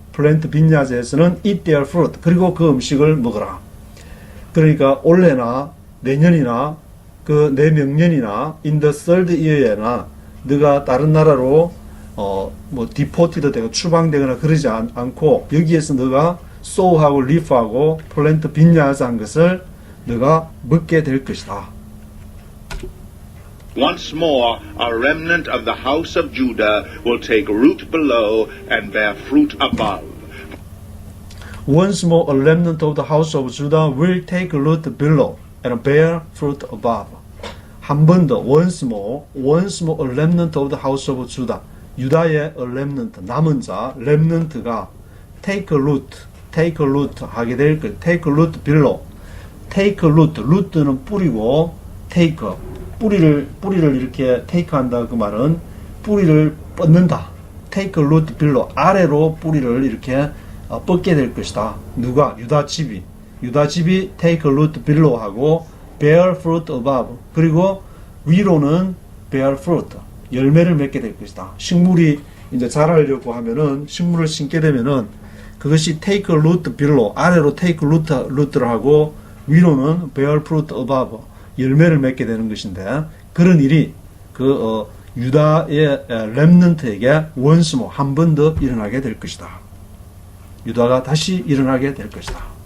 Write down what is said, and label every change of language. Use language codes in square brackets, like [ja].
[ko] plant vineyards에서는 [en] eat their fruit, [ko] 그리고 그 음식을 먹어라. 그러니까 올해나 내년이나 그 내명년이나 in the third year에나 너가 다른 나라로 디포티드 되고 추방되거나 그러지 않고 여기에서 너가 sow하고 reap하고 plant vineyards 한 것을 너가 먹게 될 것이다. [en] Once more, a remnant of the house of Judah will take root below and bear fruit above. Once more, a remnant of the house of Judah will take root below and bear fruit above. [ko] 한 번 더, [en] once more, a remnant of the house of Judah. [ko] 유다의 a remnant, 남은 자, remnant가 take root 하게 될 것. take root below. take root는 뿌리고, take, 뿌리를 이렇게 take 한다. 그 말은 뿌리를 뻗는다. [en] take root below. [ko] 아래로 뿌리를 이렇게 뻗게 될 것이다. 누가? 유다집이 [en] take root below [ko] 하고 [en] bear fruit above. [ko] 그리고 위로는 bear fruit. 열매를 맺게 될 것이다. 식물이 이제 자라려고 하면은 식물을 심게 되면은 그것이 [en] take root below. [ko] 아래로 take root를 하고 위로는 [en] bear fruit above. [ko] 열매를 맺게 되는 것인데 그런 일이 유다의 렘넌트에게 once more 한 번 더 일어나게 될 것이다. 유다가 다시 일어나게 될 것이다.